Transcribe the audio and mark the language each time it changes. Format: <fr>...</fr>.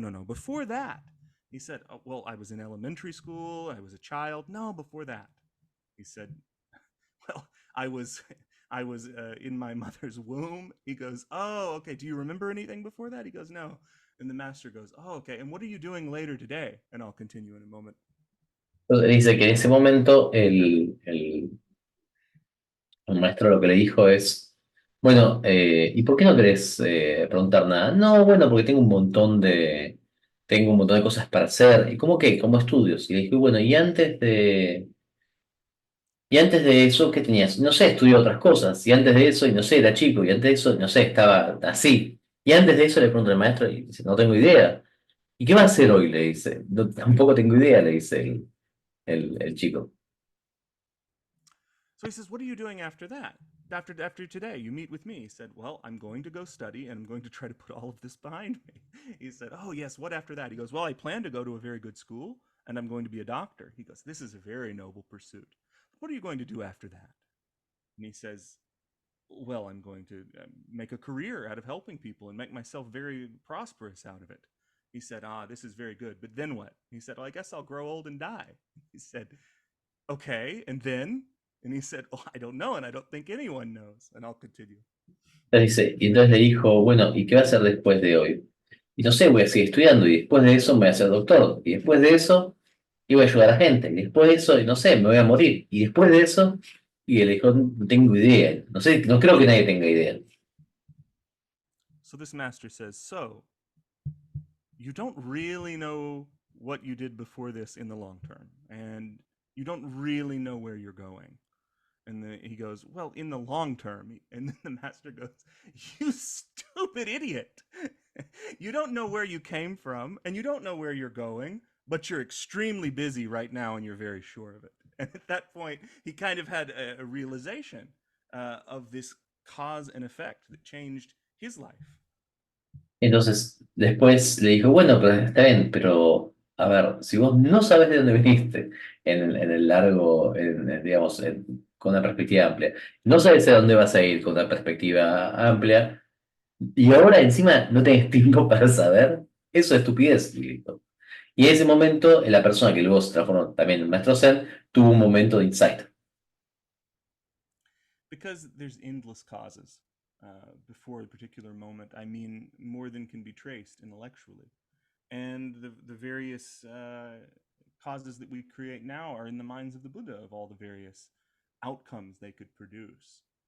<en>Before that, he said, oh, well, I was in elementary school. I was a child. No, before that. He said, well, I was in my mother's womb. He goes, oh, okay. Do you remember anything before that? He goes, no. And the master goes, oh, okay. And what are you doing later today? And I'll continue in a moment.</en> <es>Entonces dice que en ese momento el maestro lo que le dijo es, bueno, ¿y por qué no querés preguntar nada? No, bueno, porque tengo un montón de cosas para hacer. ¿Y cómo qué? Como estudios. Y le dije, bueno, y antes de eso, ¿qué tenías? No sé, estudié otras cosas. Y antes de eso, y no sé, era chico. Y antes de eso, no sé, estaba así. Y antes de eso le pregunta al maestro y dice, no tengo idea. ¿Y qué va a hacer hoy? Le dice. "No, tampoco tengo idea", le dice el chico.</es> <en>So he says, "What are you doing after that? After today, you meet with me." He said, "Well, I'm going to go study and I'm going to try to put all of this behind me." He said, "Oh, yes, what after that?" He goes, "Well, I plan to go to a very good school and I'm going to be a doctor." He goes, "This is a very noble pursuit. What are you going to do after that?" And he says, "Well, I'm going to make a career out of helping people and make myself very prosperous out of it." He said, "Ah, this is very good. But then what?" He said, "Well, I guess I'll grow old and die." He said, "Okay, and then?" And he said, "Oh, I don't know, and I don't think anyone knows." And I'll continue.</en> <es>Entonces dice, y entonces le dijo, bueno, ¿y qué va a hacer después de hoy? Y no sé, voy a seguir estudiando y después de eso me voy a hacer doctor. Y después de eso y voy a ayudar a gente. Y después de eso, y no sé, me voy a morir. Y después de eso, y él dijo, no tengo idea. No sé, no creo que nadie tenga idea.</es> <en>So this master says, "So, you don't really know what you did before this in the long term, and you don't really know where you're going." And then he goes, "Well, in the long term." And then the master goes, "You stupid idiot. You don't know where you came from, and you don't know where you're going, but you're extremely busy right now, and you're very sure of it." And at that point, he kind of had a realization of this cause and effect that changed his life.</en> <es>Entonces, después le dijo, bueno, pues está bien, pero a ver, si vos no sabes de dónde viniste en el largo, digamos, con una perspectiva amplia, no sabes a dónde vas a ir con una perspectiva amplia, y ahora encima no tenés tiempo para saber, eso es estupidez, y listo. Y en ese momento, la persona que luego se transformó también en maestro Zen tuvo un momento de insight.</es> <en>Because there's endless causes before a particular moment. I mean, more than can be traced intellectually. And the various causes that we create now are in the minds of the Buddha, of all the various outcomes they could produce.</en>